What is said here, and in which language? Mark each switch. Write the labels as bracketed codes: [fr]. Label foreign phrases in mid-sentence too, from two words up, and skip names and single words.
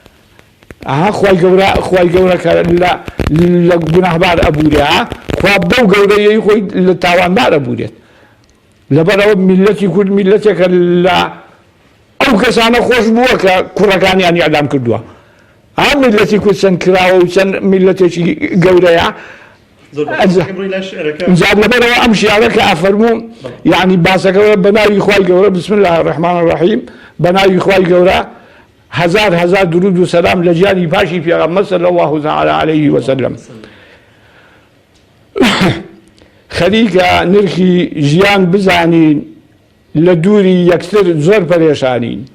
[ckb] خوای گەورە کە لە گوناهبار ئەبوورێ خوا بەو گەورەیەی خۆی لە تاوانبار ئەبوورێت لەبەرەوە میلەتی کورد میلەتێکە لە ئەو کەسانە خۆش بووە کە کوڕەکانیان ئیعدام کردووە ئەم میلەتی کورد چەند کراوە و چەند میلەتێکی گەورەیە جاب لەبەرەوە ئەم شیعرە کە ئەفەرموو یعنی باسەکەەوە بەناوی خوای گەورە [ar] بسم الله الرحمن الرحیم [ckb] بەناوی خوای گەورە هزار درود و سەلام لە گیانی پاشی پێغەمبەر [ar] صلی الله تعالی علیه وسلم [ckb] خەریکە نرخی ژیان بزانین لە دووری یەکتر زۆر پەرێشانین